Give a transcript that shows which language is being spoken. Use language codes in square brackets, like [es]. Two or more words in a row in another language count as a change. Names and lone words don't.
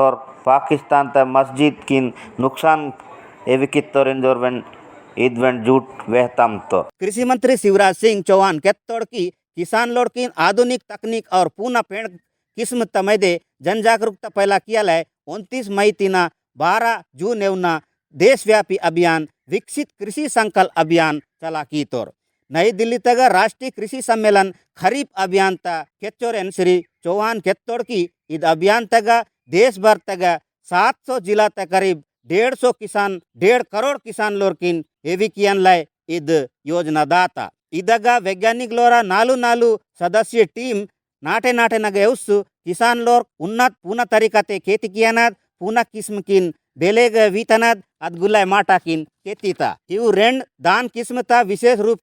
[gon] और पाकिस्तान त मस्जिद किन नुकसान एविकित्तोर इंजोरवेंट इदवेंट झूठ वेहतम तो कृषि मंत्री शिवराज सिंह चौहान केत्तोड़ की किसान लोड की आधुनिक तकनीक और पूना पेड़ किस्म तमैदे जन जागरूकता पहला किया 29 मई तिना 12 जून एवना देशव्यापी अभियान विकसित कृषि संकल्प अभियान चला की तोर नई दिल्ली तक राष्ट्रीय कृषि सम्मेलन खरीफ अभियान ता केच्चोरेन श्री चौहान केत्तोड़ की इद अभियान तक देश भर तक 700 जिला तक करीब 150 किसान 1.5 करोड़ किसान लोरकिन एविकियन लाय इद योजना दाता इदगा वैज्ञानिक लोरा नालू सदस्य टीम नाटे नगे उस्सु किसान लोर उन्नत पूना तरीकाते खेती कियानाद पूना किस्म किन बेलेग वीतनाद अदगुल्लाय माटा किन केतीता इव रेंड दान किस्मता विशेष रूप